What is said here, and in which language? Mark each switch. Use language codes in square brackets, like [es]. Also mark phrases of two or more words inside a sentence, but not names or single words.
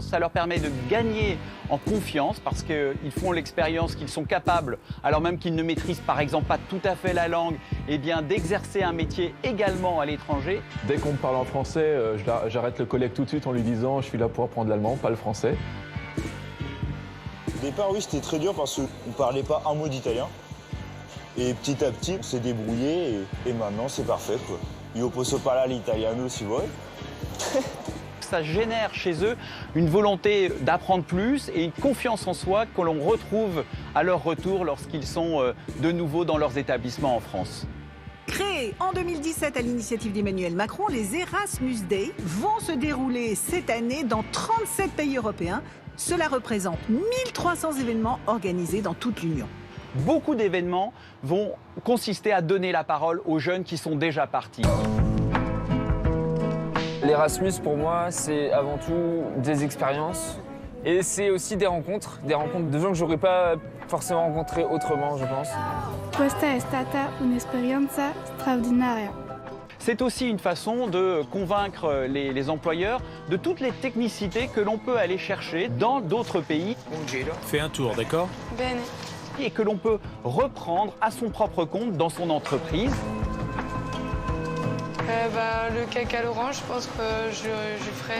[fr] Ça leur permet de gagner en confiance parce qu'ils font l'expérience qu'ils sont capables, alors même qu'ils ne maîtrisent par exemple pas tout à fait la langue, eh bien d'exercer un métier également à l'étranger. Dès qu'on me parle en français, j'arrête le collègue tout de suite en lui disant « je suis là pour apprendre l'allemand, pas le français ». Au départ, oui, c'était très dur parce qu'on ne parlait pas un mot d'italien. Et petit à petit, on s'est débrouillé et maintenant c'est parfait, quoi. [it] Io posso parlare l'italiano si vuoi. [fr] Ça génère chez eux une volonté d'apprendre plus et une confiance en soi que l'on retrouve à leur retour lorsqu'ils sont de nouveau dans leurs établissements en France. Créés en 2017 à l'initiative d'Emmanuel Macron, les Erasmus Days vont se dérouler cette année dans 37 pays européens. Cela représente 1300 événements organisés dans toute l'Union. Beaucoup d'événements vont consister à donner la parole aux jeunes qui sont déjà partis. L'Erasmus, pour moi, c'est avant tout des expériences. Et c'est aussi des rencontres de gens que j'aurais pas forcément rencontrés autrement, je pense. [it] Questa è stata un'esperienza straordinaria. [fr] C'est aussi une façon de convaincre les employeurs de toutes les technicités que l'on peut aller chercher dans d'autres pays. Fais un tour, d'accord? Bene. Et que l'on peut reprendre à son propre compte dans son entreprise. Le cake à l'orange, je pense que je ferai.